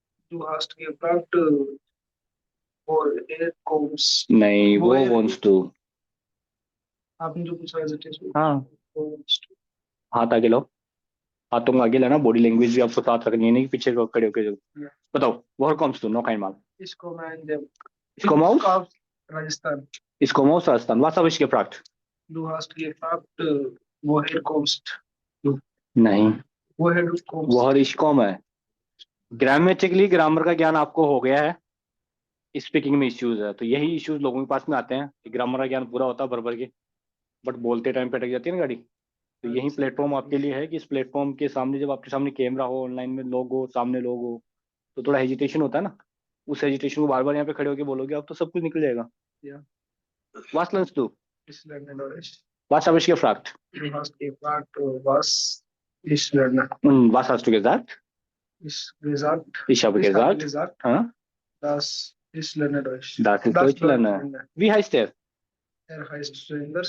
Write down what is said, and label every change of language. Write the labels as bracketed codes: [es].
[de] Du hast gefragt, woher kommst. [hi] नहीं, वो [de] Woher- [en] wants to। [hi] आपने जो पूछा है हाँ, हाथ आगे लो, हाथों को आगे लाना, बॉडी लैंग्वेज भी आपको साथ रखनी है, नहीं कि पीछे को खड़े होकर। [en] Yeah. [de] बताओ, woher kommst du? No kein Mal। Ich komme in dem Ich komme aus Rajasthan. Ich komme aus Rajasthan। Was habe ich gefragt? Du hast gefragt, woher kommst. नहीं, woher du kommst? वह इश कॉम है। [hi] Grammatically grammar का ज्ञान आपको हो गया है, स्पीकिंग में इश्यूज है, तो यही इश्यूज लोगों के पास में आते हैं कि ग्रामर का ज्ञान पूरा होता है भर भर के, बट बोलते टाइम पे अटक जाती है ना गाड़ी। तो यही प्लेटफॉर्म आपके लिए है कि इस प्लेटफॉर्म के सामने जब आपके सामने कैमरा हो, ऑनलाइन में लोग हो, सामने लोग हो, तो थोड़ा हेजिटेशन होता है ना, उस हेजिटेशन को बार बार यहाँ पे खड़े होकर बोलोगे आप तो सब कुछ निकल जाएगा। [de] Ja. Was lernst du? Ich lerne Deutsch. Was habe ich gefragt? Du hast gefragt, was ich lerne. Und was hast du gesagt? Ich gesagt, Ich habe gesagt, हाँ, dass ich lerne Deutsch. das ist Deutsch lernen. Wie heißt er? Er heißt Surinder.